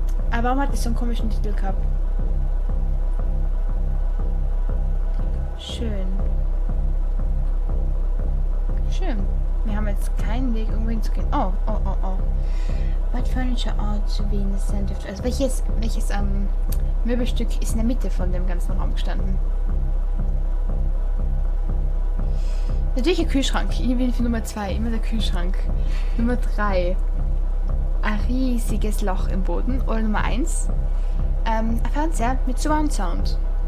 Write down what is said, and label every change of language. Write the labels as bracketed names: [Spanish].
[German] Aber warum hat es so einen komischen Titel gehabt? Schön. Schön. Wir haben jetzt keinen Weg, irgendwo hinzugehen. Oh. [English] What furniture ought to be in the center? [German] Also welches Möbelstück ist in der Mitte von dem ganzen Raum gestanden? Natürlich ein Kühlschrank. Ich bin für Nummer 2. Immer der Kühlschrank. Nummer 3. Ein riesiges Loch im Boden. Oder Nummer 1. Ein Fernseher mit Surround Sound.